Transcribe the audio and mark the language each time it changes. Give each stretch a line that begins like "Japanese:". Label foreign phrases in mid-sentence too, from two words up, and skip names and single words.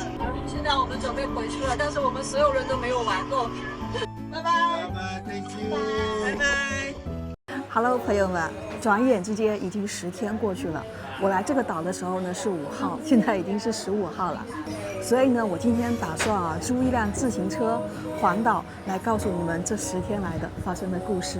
Chinese: 现在我們準備回去了，但是我們所有人都沒有玩夠。拜拜，拜拜 ，
English: Thank you，
Chinese: 拜拜。Hello， 朋友們，轉眼之間已經10天過去了。我來這個島的時候呢是5號，現在已經是15號了。所以呢，我今天打算租一輛自行車環島，來告訴你們這10天來的發生的故事。